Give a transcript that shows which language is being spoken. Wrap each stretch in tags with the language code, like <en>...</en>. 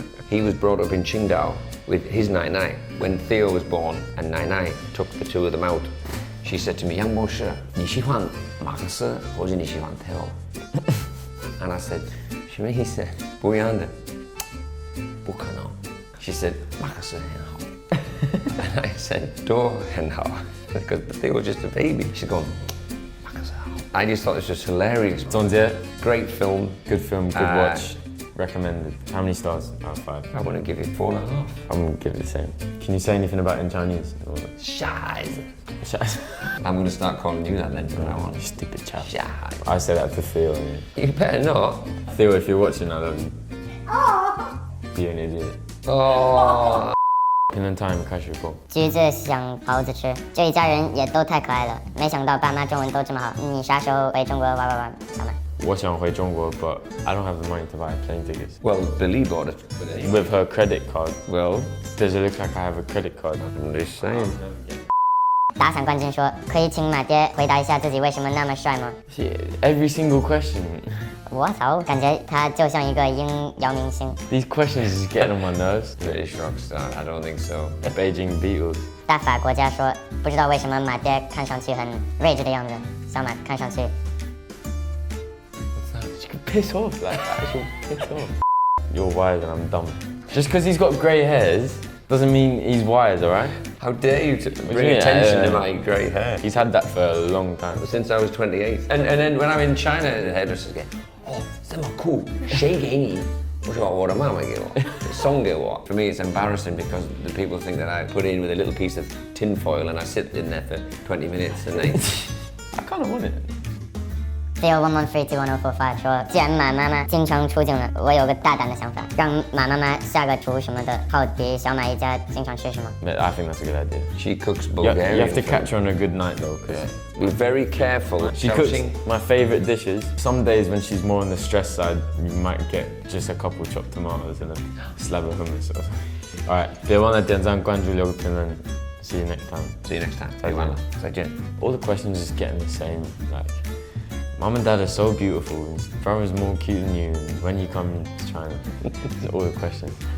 <en>He was brought up in Qingdao with his Nai Nai. When Theo was born and Nai Nai took the two of them out, she said to me, Yang Bo Shi,</en> <zh>你喜欢马克思或者你喜欢</zh> <en>Theo? And I said,</en> <zh>什么意思？不一样的。不可能。</zh> <en>She said,</en> <zh>马克思很好。</zh> <en>And I said,</en> <zh>多很好。</zh> <en>Because Theo was just a baby. She's gone,</en> <zh>马克思好。</zh> <en>I just thought this was hilarious.</en> <zh>总结</zh> <en>Great film. Good film, good watch. Recommended. How many stars out of 5? I want to give it 4.5. I'm gonna give it the same. Can you say anything about it in Chinese?</en> <de>Scheiße.</de> <en>Shut I'm going to start calling you that then from now on. Stupid chap.</en> <de>Scheiße.</de> <en>I say that to Theo. Yeah. You better not. Theo, if you're watching, I love you. Be an idiot. Oh.</en> <zh>评论 time 开始播。橘子想桃子吃，这一家人也都太可爱了，没想到爸妈中文都这么好。你啥时候回中国玩？小马。我想回中国</zh> <en>but I don't have the money to buy plane tickets. Well, Billy bought it. With her credit card. Well, Does it look like I have a credit card? I'm just saying.</en> <zh>打伞冠军说：“可以请马爹回答一下自己为什么那么帅吗</zh> <en>Shit, every single question.</en> <zh>我操，感觉他就像一个音谣明星。</zh> <en>These questions is getting on my nerves. British rock star, I don't think so. Beijing Beatles.</en> <zh>大法国家说：“不知道为什么马爹看上去很睿智的样子，小马看上去</zh> <en>You can piss off like that. Actually piss off. You're wise and I'm dumb. Just because he's got grey hairs doesn't mean he's wise, alright? How dare you to bring mean? attention to my grey hair? He's had that for a long time. Since I was 28. And then when I'm in China, the hairdressers get, oh,</en> <zh>这么酷，谁给你？我说我的妈妈给我，送给我。</zh> <en>For me, it's embarrassing because the people think that I put in with a little piece of tin foil and I sit in there for 20 minutes and they. I kind of want it. Theo11321045 说：“既然马妈妈经常出镜了，我有个大胆的想法，让马妈妈下个厨什么的，好比小马一家经常吃什么。” But I think that's a good idea. She cooks You Bulgarian. have to food. catch her on a good night though, because Be very careful. she cooks my favourite dishes. Some days when she's more on the stress side, you might get just a couple chopped tomatoes and a slab of hummus.</en> <zh>Alright, 别忘了点赞、关注、留个评论。</zh> <en>See you next time. See you next time.</en> <zh>再见。再见。</zh> <en>All the questions just getting the same. Like, Mum and Dad are so beautiful. And brother's more cute than you. And when you come to China, all the questions.</en>